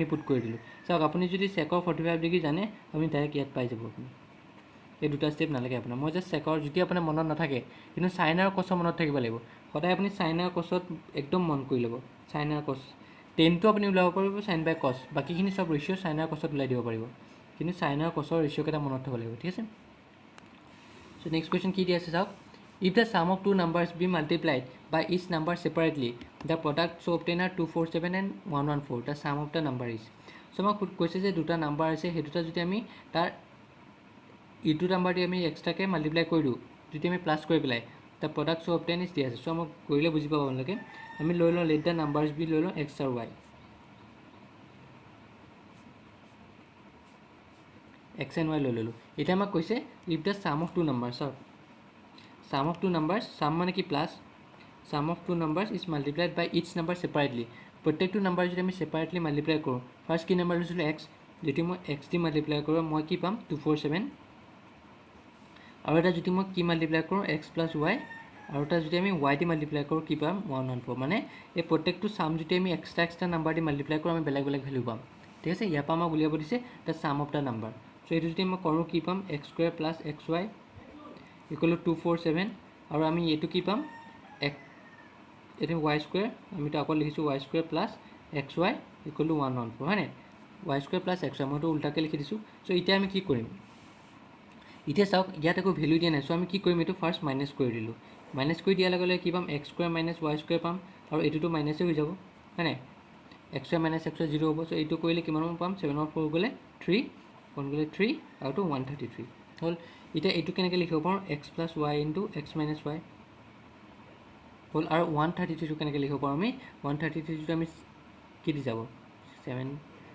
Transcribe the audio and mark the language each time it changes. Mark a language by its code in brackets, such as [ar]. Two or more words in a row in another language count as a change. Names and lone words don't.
[as] পুট কৰি দিলোঁ চাওক আপুনি যদি চেকৰ 45 ডিগ্ৰী জানে আপুনি ডাইৰেক্ট ইয়াত পাই যাব আপুনি এই দুটা ষ্টেপ নালাগে আপোনাৰ মই জাষ্ট চেকৰ যদি আপোনাৰ মনত নাথাকে কিন্তু চাইন আৰু কছৰ মনত থাকিব লাগিব সদায় আপুনি চাইন আৰু কছত একদম মন কৰি ল'ব চাইন আৰু কছ টেনটো আপুনি ওলাব পাৰিব [en] sine by cos [as] বাকীখিনি চব ৰেচিঅ' চাইন আৰু কছত ওলাই দিব পাৰিব কিন্তু চাইন আৰু কছৰ ৰেচিঅ'কেইটা মনত থ'ব লাগিব ঠিক আছে [en] so next question [as] কি দি আছে চাওক [en] if the sum of two numbers be multiplied by each number separately the product so obtained are 247 and 114 the sum of the number is so [as] আমাক কৈছে যে দুটা নাম্বাৰ আছে সেই দুটা যদি আমি তাৰ ইটো নাম্বাৰ দি আমি এক্সট্ৰাকৈ মাল্টিপ্লাই কৰি দিওঁ যদি আমি প্লাছ কৰি পেলাই [en] the product so obtained is [as] দিয়া আছে চ' আমাক কৰিলে বুজি পাব আপোনালোকে আমি লৈ লওঁ [en] let the numbers be [as] লৈ লওঁ x আৰু y [en] x and y [as] লৈ ল'লোঁ এতিয়া আমাক কৈছে [en] if the sum of two numbers [as] চাওক [en] sum of two numbers [as] sum মানে কি প্লাছ [en] sum of two numbers is multiplied by each number separately [as] প্ৰত্যেকটো নাম্বাৰ যদি আমি সেপাৰেটলি মাল্টিপ্লাই কৰোঁ ফাৰ্ষ্ট কি নাম্বাৰ লৈছিলোঁ x যদি মই x দি মাল্টিপ্লাই কৰোঁ মই কি পাম 247 আৰু এটা যদি মই কি মাল্টিপ্লাই কৰোঁ [en] x plus y [as] আৰু এটা যদি আমি y দি মাল্টিপ্লাই কৰোঁ কি পাম 114 মানে এই প্ৰত্যেকটো সাম যদি আমি [en] extra number [as] দি মাল্টিপ্লাই কৰোঁ আমি বেলেগ বেলেগ ভেলু পাম ঠিক আছে ইয়াৰ পৰা আমাক উলিয়াব দিছে [en] the sum of the number so' [as] এইটো যদি মই কৰোঁ কি পাম [en] x square plus xy equal to 247 [as] আৰু আমি এইটো কি পাম এইটো [en] y square [as] আমি তো আকৌ লিখিছোঁ [en] y square plus xy equal [as] to 114 হয় নাই [en] y square plus xy [as] মই তো উল্টাকৈ লিখি দিছোঁ চ' এতিয়া আমি কি কৰিম এতিয়া চাওক ইয়াত একো ভেলু দিয়া নাই চ' আমি কি কৰিম এইটো ফাৰ্ষ্ট মাইনাছ কৰি দিলোঁ মাইনাছ কৰি দিয়াৰ লগে লগে কি পাম [en] x square minus y square [as] পাম আৰু এইটোতো মাইনাছে হৈ যাব হয় নাই [en] x square minus xy [as] 0 হ'ব চ' এইটো কৰিলে কিমান পাম 7/4 গ'লে 3 1 গ'লে 3 আৰু তো 133 হ'ল এতিয়া এইটো কেনেকৈ লিখিব পাৰোঁ [en] x plus y into x minus y [as] হ'ল আৰু 133টো কেনেকৈ লিখিব পাৰোঁ আমি 133টো আমি কি দি যাব 7